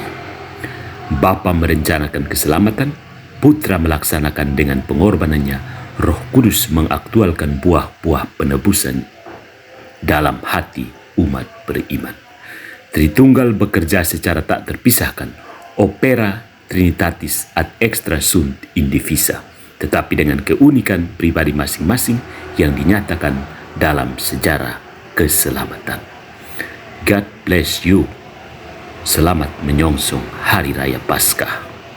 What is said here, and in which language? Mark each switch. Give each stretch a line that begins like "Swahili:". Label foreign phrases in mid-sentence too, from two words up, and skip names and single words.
Indonesian: Bapa merencanakan keselamatan, Putra melaksanakan dengan pengorbanannya, Roh Kudus mengaktualkan buah-buah penebusan dalam hati umat beriman. Tritunggal bekerja secara tak terpisahkan,
Latin: opera Trinitatis ad extra sunt indivisa,
Indonesian: tetapi dengan keunikan pribadi masing-masing yang dinyatakan dalam sejarah keselamatan.
English: God bless you.
Indonesian: Selamat menyongsong Hari Raya Paskah.